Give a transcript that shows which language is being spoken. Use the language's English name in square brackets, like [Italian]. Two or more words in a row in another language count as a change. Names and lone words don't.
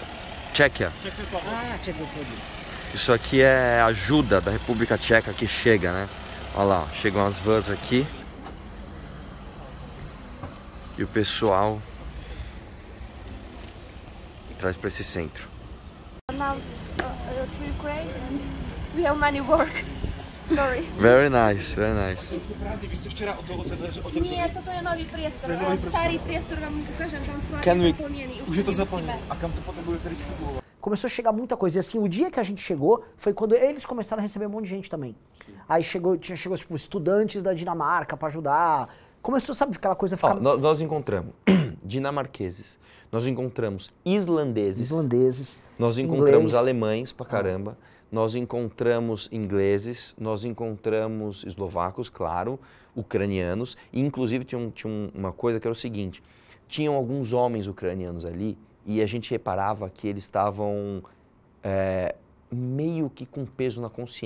[Portuguese] Ah, Tchequia. Isso aqui é ajuda da República Tcheca que chega, né? Olha lá, chegam as vans aqui. E o pessoal traz para esse centro. [English] Now to Ukraine and we have many work. Sorry. Very nice, very nice. [Slovak] Nie, to je nový priestor. Starý priestor vám ukážem, tam [English] Can we... [Czech] Už je to zaplněné. A kam to potom bude tedy vstupovat? [Portuguese] Começou a chegar muita coisa. E assim, o dia que a gente chegou foi quando eles começaram a receber um monte de gente também. Aí chegou tipo, estudantes da Dinamarca para ajudar. Começou, sabe, aquela coisa ficar... Nós encontramos dinamarqueses, nós encontramos islandeses, nós encontramos alemães pra caramba, nós encontramos ingleses, nós encontramos eslovacos, claro, ucranianos, e inclusive tinha uma coisa que era o seguinte, tinham alguns homens ucranianos ali, e a gente reparava que eles estavam meio que com peso na consciência.